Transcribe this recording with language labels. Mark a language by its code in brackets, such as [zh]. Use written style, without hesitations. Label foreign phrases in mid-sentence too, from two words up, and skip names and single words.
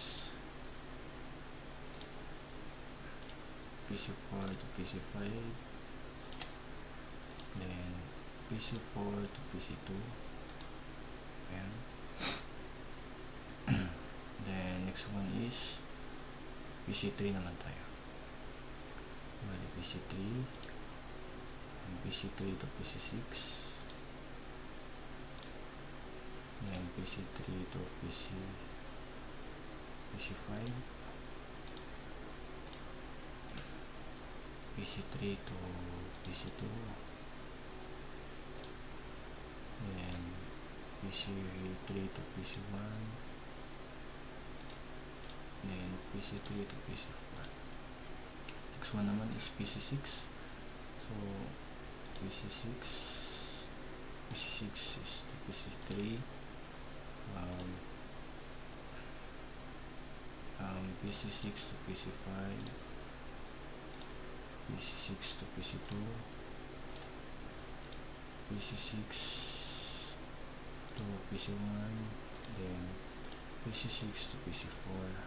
[en] PC4 to PC5. Then PC4 to PC2. Ayan. Then next one is PC3 [tl] naman tayo. Bali PC3, PC3 to PC6, yan PC3 to [en] PC5, PC3 to PC2, then PC3 to PC1, then PC3 to PC4. Next one naman is PC6. So PC6 is to PC3, PC6 to PC5, PC6 to PC2, PC6 to PC1, then PC6 to PC4.